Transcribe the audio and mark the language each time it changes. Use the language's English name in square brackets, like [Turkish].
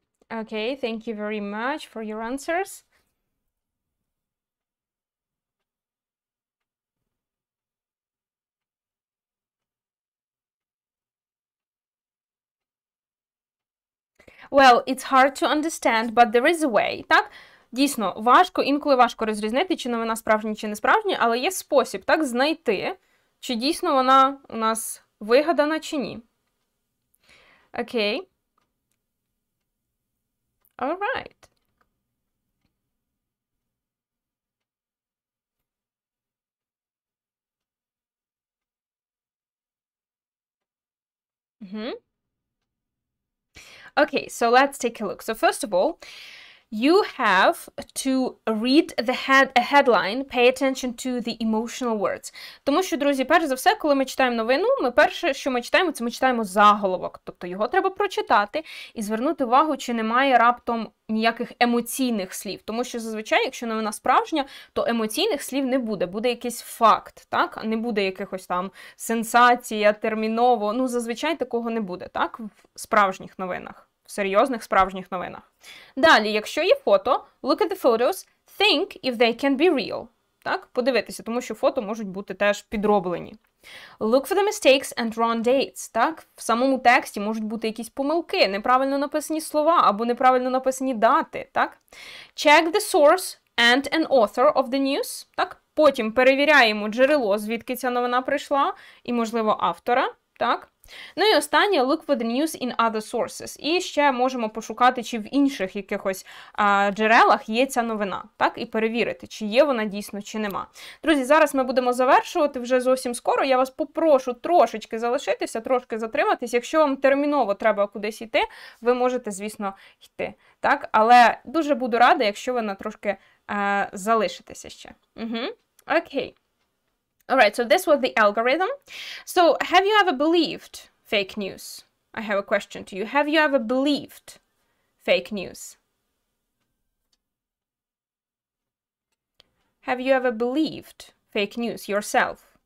[English] Okay, thank you very much for your answers. Well, it's hard to understand, but there is a way. [Ukrainian] Так? Дійсно, інколи важко розрізнити, чи новина справжня, чи не справжня, але є спосіб, так, знайти, чи дійсно вона у нас вигадана, чи ні. Окей. [English] All right. Okay, so let's take a look. So first of all, you have to read a headline, pay attention to the emotional words. [Ukrainian] Тому що, друзі, перш за все, коли ми читаємо новину, перше, що ми читаємо, це ми читаємо заголовок. Тобто його треба прочитати і звернути увагу, чи немає раптом ніяких емоційних слів. Тому що зазвичай, якщо новина справжня, то емоційних слів не буде. Буде якийсь факт, так? Не буде якихось там сенсація, терміново. Ну, зазвичай такого не буде, так? В справжніх новинах. В серйозних справжніх новинах. Далі, якщо є фото, [English] look at the photos, think if they can be real. [Ukrainian] Так, подивитися, тому що фото можуть бути теж підроблені. [English] Look for the mistakes and wrong dates. [Ukrainian] Так, в самому тексті можуть бути якісь помилки, неправильно написані слова або неправильно написані дати. Так? [English] Check the source and an author of the news. [Ukrainian] Так? Потім перевіряємо джерело, звідки ця новина прийшла, і, можливо, автора. Так? Ну і останнє, [English] look for the news in other sources. [Ukrainian] І ще можемо пошукати, чи в інших якихось джерелах є ця новина, так? І перевірити, чи є вона дійсно, чи нема. Друзі, зараз ми будемо завершувати вже зовсім скоро. Я вас попрошу трошечки залишитися, трошки затриматись. Якщо вам терміново треба кудись йти, ви можете, звісно, йти. Так? Але дуже буду рада, якщо ви на трошки залишитеся ще. Окей. [English] Alright, so this was the algorithm. So, have you ever believed fake news? I have a question to you. Have you ever believed fake news? Have you ever believed fake news yourself?